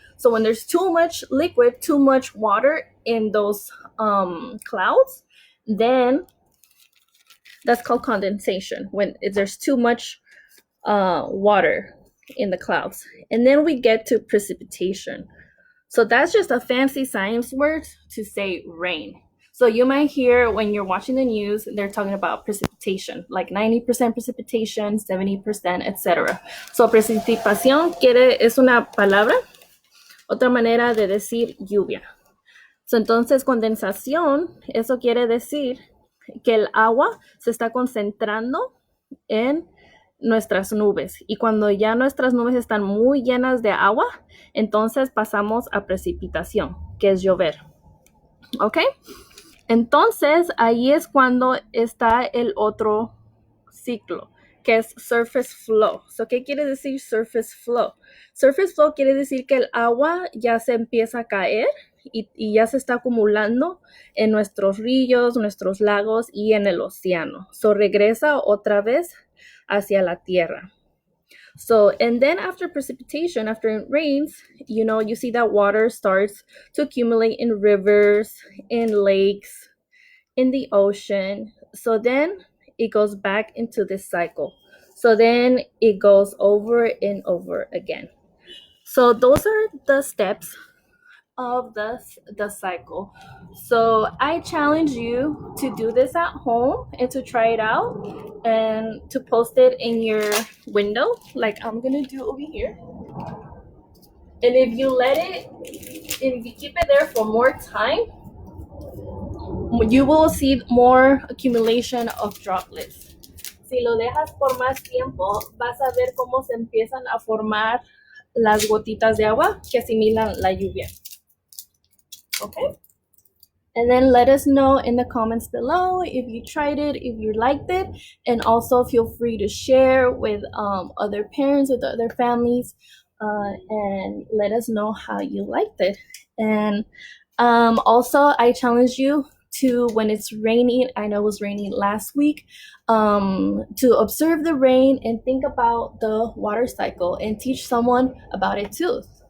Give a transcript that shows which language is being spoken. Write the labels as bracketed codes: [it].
[en] So when there's too much liquid, too much water in those clouds, then that's called condensation, when there's too much water in the clouds. And then we get to precipitation. So that's just a fancy science word to say rain. So you might hear when you're watching the news, they're talking about precipitation, like 90% precipitation, 70%, etc. [es] So precipitación es una palabra, otra manera de decir lluvia. So entonces condensación, eso quiere decir que el agua se está concentrando en nuestras nubes, y cuando ya nuestras nubes están muy llenas de agua, entonces pasamos a precipitación, que es llover. ¿Ok? Entonces ahí es cuando está el otro ciclo, que es surface flow. So, ¿qué quiere decir surface flow? Surface flow quiere decir que el agua ya se empieza a caer y ya se está acumulando en nuestros ríos, nuestros lagos y en el océano. So regresa otra vez hacia la tierra. [en] So, and then after precipitation, after it rains, you see that water starts to accumulate in rivers, in lakes, in the ocean. So then it goes back into this cycle. So then it goes over and over again. So those are the steps of the cycle. So I challenge you to do this at home and to try it out and to post it in your window, like I'm gonna do over here. And if you keep it there for more time, you will see more accumulation of droplets. [es] Si lo dejas por más tiempo, vas a ver cómo se empiezan a formar las gotitas de agua que asimilan la lluvia. [en] Okay? And then let us know in the comments below if you tried it, if you liked it, and also feel free to share with other parents, with other families, and let us know how you liked it. And also, I challenge you to, when it's raining, I know it was raining last week, to observe the rain and think about the water cycle and teach someone about it too.